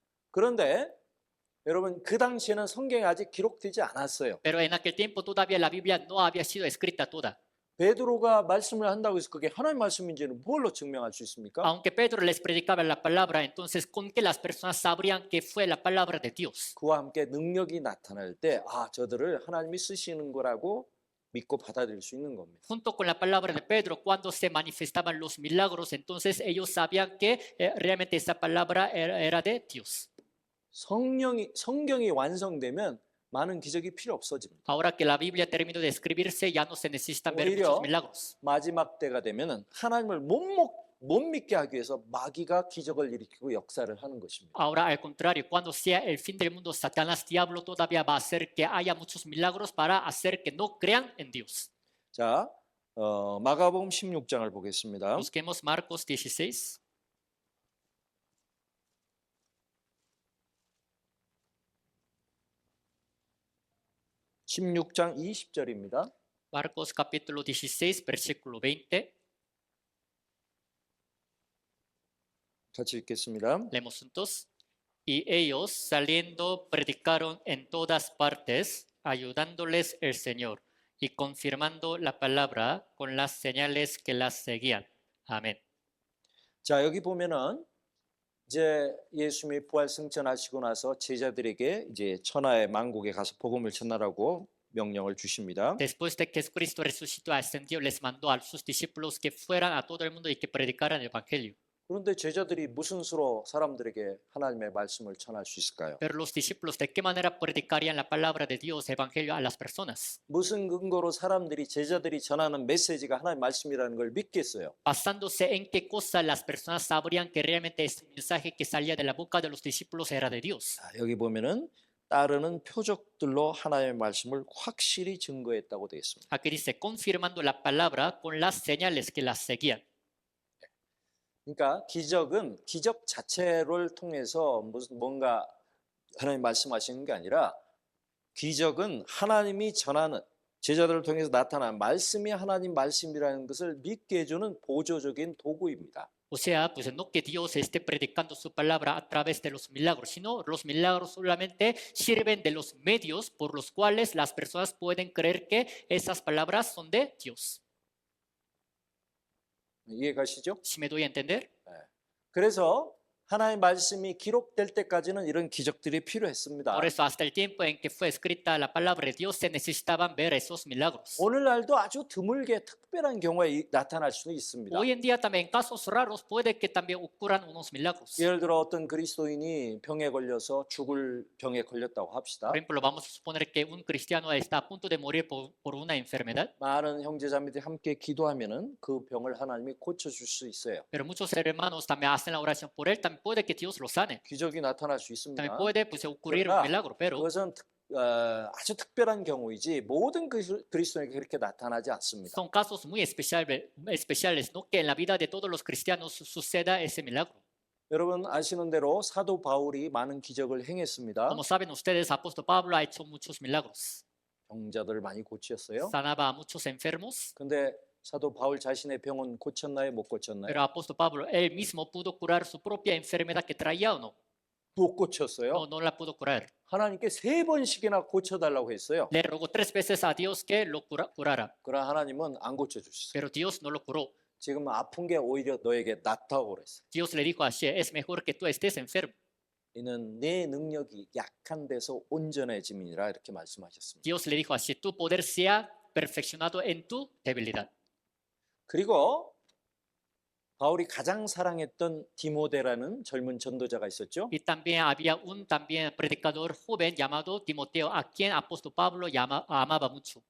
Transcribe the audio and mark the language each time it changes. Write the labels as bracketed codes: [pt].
[ko] 그런데 여러분 그 당시에는 성경이 아직 기록되지 않았어요. [es] Pero en aquel tiempo todavía la Biblia no había sido escrita toda. [ko] 베드로가 말씀을 한다고 해서 그게 하나님 말씀인지는 뭘로 증명할 수 있습니까? [es] Aunque Pedro les predicaba la palabra, entonces ¿con qué las personas sabrían que fue la palabra de Dios? [ko] 그와 함께 능력이 나타날 때 저들을 하나님이 쓰시는 거라고 믿고 받아들일 수 있는 겁니다. [es] Junto con la palabra de Pedro, cuando se manifestaban los milagros, entonces ellos sabían que realmente esa palabra era de Dios. [ko] 성경이 완성되면 많은 기적이 필요 없어집니다. [es] Ahora que la Biblia terminó de escribirse, ya no se necesitan ver [ko] 오히려 [es] muchos milagros. [ko] 마지막 때가 되면은 하나님을 못 믿게 하기 위해서 마귀가 기적을 일으키고 역사를 하는 것입니다. [es] Ahora, al contrario, cuando sea el fin del mundo, Satanás, diablo, todavía va a hacer que haya muchos milagros para hacer que no crean en Dios. [ko] 자, 마가복음 16장을 보겠습니다. [es] Busquemos Marcos 16. [ko] 16장 20절입니다. [es] Marcos capítulo 16, versículo 20. [ko] 같이 읽겠습니다. [es] Leemos juntos. Y ellos saliendo predicaron en todas partes, ayudándoles el Señor y confirmando la palabra con las señales que las seguían. Amén. [ko] 자, 여기 보면은 이제 예수님이 부활 승천하시고 나서 제자들에게 이제 천하의 만국에 가서 복음을 전하라고 명령을 주십니다. [es] Después de que Jesucristo resucitó, ascendió, les mandó a sus discípulos que fueran a todo el mundo y que predicaran el Evangelio. [ko] 그런데 제자들이 무슨 수로 사람들에게 하나님의 말씀을 전할 수 있을까요? [es] Pero los discípulos, ¿de qué manera predicarían la palabra de Dios, Evangelio, a las personas? [ko] 무슨 근거로 사람들이 제자들이 전하는 메시지가 하나님의 말씀이라는 걸 믿겠어요? [es] Basándose en qué cosa las personas sabrían que realmente este mensaje que salía de la boca de los discípulos era de Dios. [ko] 자, 여기 보면은 따르는 표적들로 하나님의 말씀을 확실히 증거했다고 되어 있습니다. [es] Aquí dice, confirmando la palabra con las señales que las seguían. [ko] 그러니까 기적은 기적 자체를 통해서 무슨 뭔가 하나님 말씀하시는 게 아니라 기적은 하나님이 전하는 제자들을 통해서 나타난 말씀이 하나님 말씀이라는 것을 믿게 해주는 보조적인 도구입니다. [es] O sea, pues no que Dios esté predicando su palabra a través de los milagros, sino los milagros solamente sirven de los medios por los cuales las personas pueden creer que esas palabras son de Dios. [ko] 이해가시죠? [es] ¿Si me doy a entender? [ko] 그래서 하나님 말씀이 기록될 때까지는 이런 기적들이 필요했습니다. [es] Por eso, hasta el tiempo en que fue escrita la palabra de Dios, se necesitaban ver esos milagros. [ko] 오늘날도 아주 드물게 특별한 경우에 나타날 수는 있습니다. [es] Hoy en día también en casos raros puede que también ocurran unos milagros. [ko] 예를 들어 어떤 그리스도인이 병에 걸려서 죽을 병에 걸렸다고 합시다. [es] Por ejemplo, vamos a suponer que un cristiano está a punto de morir por una enfermedad, [ko] 많은 형제자매들이 함께 기도하면은 그 병을 하나님이 고쳐줄 수 있어요. [es] pero muchos hermanos también hacen la oración por él, también puede que Dios lo sane. [ko] 기적이 나타날 수 있습니다. [es] También puede pues, ocurrir un [ko] 그러나 [es] milagro, pero [ko] 그것은 아주 특별한 경우이지 모든 그리스도인에게 그렇게 나타나지 않습니다. [es] son casos muy especiales, no que en la vida de todos los cristianos suceda ese milagro. [ko] 여러분 아시는 대로 사도 바울이 많은 기적을 행했습니다. [es] Como saben ustedes, apóstol Pablo ha hecho muchos milagros. [ko] 병자들을 많이 고쳤어요. [es] Sanaba a muchos enfermos, [ko] 근데 사도 바울 자신의 병은 고쳤나요? 못 고쳤나요? [es] pero apóstol Pablo él mismo pudo curar su propia enfermedad que traía o no. [ko] 못 고쳤어요. [es] No la pudo curar. [ko] 하나님께 3번씩이나 고쳐달라고 했어요. [es] Le rogó 3 veces a Dios que lo curara, [ko] 그러나 하나님은 안 고쳐주셨어요. [es] pero Dios no lo curó. [ko] 지금 아픈 게 오히려 너에게 낫다고 그랬어요. [es] Dios le dijo así, es mejor que tú estés enfermo. [ko] 이는 내 능력이 약한 데서 온전해짐이니라 이렇게 말씀하셨습니다. [es] Dios le dijo así, tu poder sea perfeccionado en tu debilidad. [ko] 그리고 바울이 가장 사랑했던 디모데라는 젊은 전도자가 있었죠. [es] Y también había un también predicador joven llamado Timoteo, a quien apóstol Pablo amaba mucho.